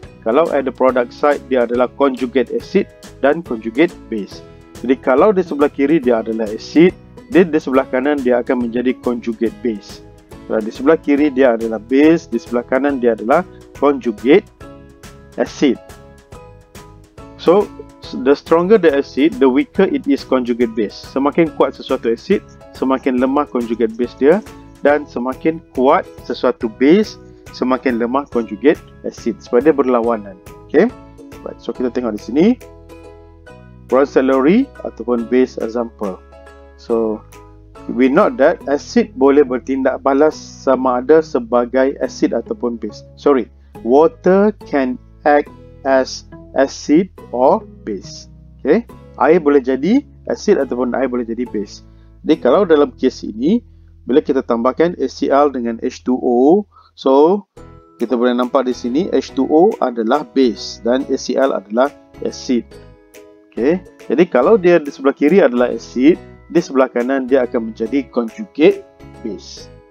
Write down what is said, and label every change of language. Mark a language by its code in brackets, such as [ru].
[ms] Kalau ada product side dia adalah conjugate acid dan conjugate base. Jadi kalau di sebelah kiri dia adalah acid, di sebelah kanan dia akan menjadi conjugate base. Kalau di sebelah kiri dia adalah base, di sebelah kanan dia adalah conjugate acid. [en] So the stronger the acid, the weaker it is conjugate base. [ms] Semakin kuat sesuatu acid, semakin lemah conjugate base dia, dan semakin kuat sesuatu base, semakin lemah conjugate acid, sebab dia berlawanan. Okay, right. So kita tengok di sini Bronsted-Lowry ataupun base example. So [en] we note that [ms] acid boleh bertindak balas sama ada sebagai acid ataupun base. [en] Sorry, water can act as acid or base. [ms] Okay, air boleh jadi acid ataupun air boleh jadi base. Jadi kalau dalam kes ini, bila kita tambahkan HCl dengan H2O, so kita boleh nampak di sini H2O adalah base dan HCl adalah acid. Okay, jadi kalau dia di sebelah kiri adalah acid, di sebelah kanan dia akan menjadi conjugate base.